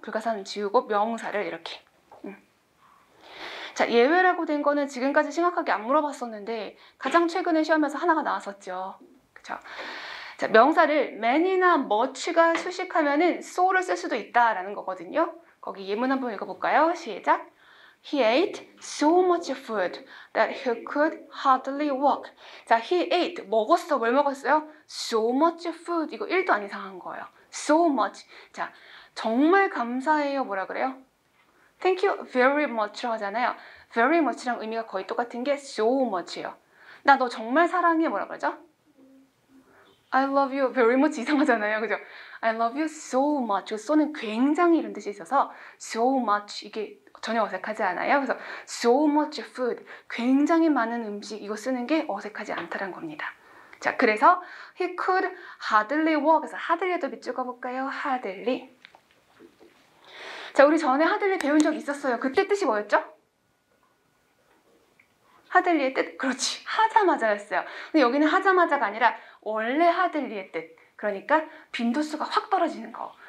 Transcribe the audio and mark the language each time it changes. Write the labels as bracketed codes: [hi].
[ko] 불가산은 지우고 명사를 이렇게. 자, 예외라고 된 거는 지금까지 심각하게 안 물어봤었는데 가장 최근에 시험에서 하나가 나왔었죠. 그쵸? 자, 명사를 man이나 much가 수식하면은 so를 쓸 수도 있다라는 거거든요. 거기 예문 한번 읽어볼까요? 시작. [en] He ate so much food that he could hardly walk. 자, he ate, [ko] 먹었어. 뭘 먹었어요? [en] So much food. [ko] 이거 1도 안 이상한 거예요. So much. 자, 정말 감사해요. 뭐라 그래요? [en] Thank you very much라고 [ko] 하잖아요. very much랑 의미가 거의 똑같은 게 so much예요. 나 너 정말 사랑해. 뭐라 그러죠? [en] I love you very much [ko] 이상하잖아요. [en] 그죠? I love you so much. [ko] so는 굉장히 이런 뜻이 있어서 so much 이게 전혀 어색하지 않아요. 그래서 so much food 굉장히 많은 음식 이거 쓰는 게 어색하지 않다는 겁니다. 자, 그래서 [en] he could hardly walk. [ko] 그래서 hardly에도 밑줄 그어볼까요? hardly. 자, 우리 전에 hardly 배운 적 있었어요. 그때 뜻이 뭐였죠? hardly의 뜻? 그렇지. 하자마자였어요. 근데 여기는 하자마자가 아니라 원래 hardly의 뜻. 그러니까 빈도수가 확 떨어지는 거.